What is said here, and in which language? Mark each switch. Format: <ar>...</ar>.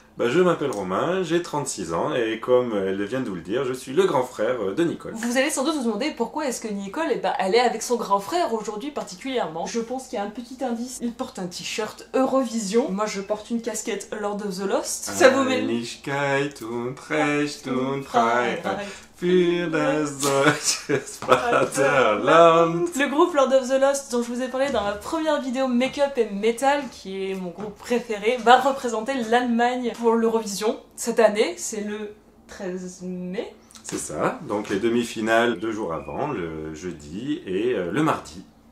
<fr>Je m'appelle Romain, j'ai 36 ans et comme elle vient de vous le dire, je suis le grand frère de Nicole. Vous allez sans doute vous demander pourquoi est-ce que Nicole, elle est avec son grand frère aujourd'hui particulièrement. Je pense qu'il y a un petit indice. Il porte un t-shirt Eurovision. Moi je porte une casquette Lord of the Lost. Ça vous met...</fr> <de>Einigkeit und Recht und Freiheit für das deutsche Vaterland.</de> <fr>Le groupe Lord of the Lost dont je vous ai parlé dans ma première vidéo Make-up et Metal, qui est mon groupe préféré, va représenter l'Allemagne pour l'Eurovision. Cette année, c'est le 13 mai. C'est ça, donc les demi-finales 2 jours avant, le jeudi et le mardi.</fr>